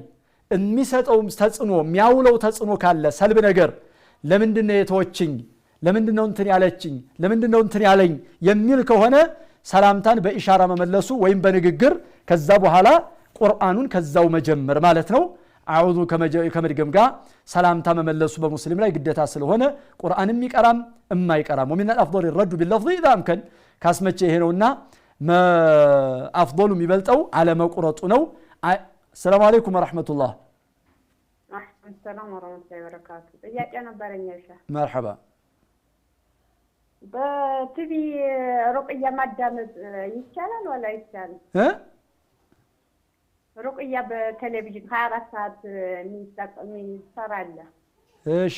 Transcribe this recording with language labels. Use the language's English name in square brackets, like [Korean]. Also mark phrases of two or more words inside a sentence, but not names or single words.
[Amharic] የሚሰጠው ተጽዕኖ የሚያውለው ተጽዕኖ ካለ ሰልብ ነገር ለምንድነው የተወችኝ ለምንድነው እንትን ያለችኝ ለምንድነው እንትን ያለኝ የሚል ከሆነ ሰላምታን በኢሻራ መመለሱ ወይም በንግግር ከዛ በኋላ ቁርአኑን ከዛው መጀመር ማለት ነው አዑዙ ከመድገም ጋር ሰላምታ መመለሱ በሙስሊም ላይ ግዴታ ስለሆነ ቁርአንም ይቀራም የማይቀራም [Arabic] ومن الافضل الرد باللفظ اذا امكن [Amharic] ካስመቼ ይሄ ነውና አፍضሉ የሚበልጠው على መቁረጡ ነው [Arabic] السلام عليكم ورحمه الله السلام ورحمه الله وبركاته [Amharic] ጥያቄ ነበረኝ እሺ [Arabic] مرحبا [Amharic] በቲቪ ሩቅያ ማዳመጥ ይቻላል ወላ ይቻላል ሩቅያ በቴሌቪዥን 24 ሰዓት የሚሰራለ እሺ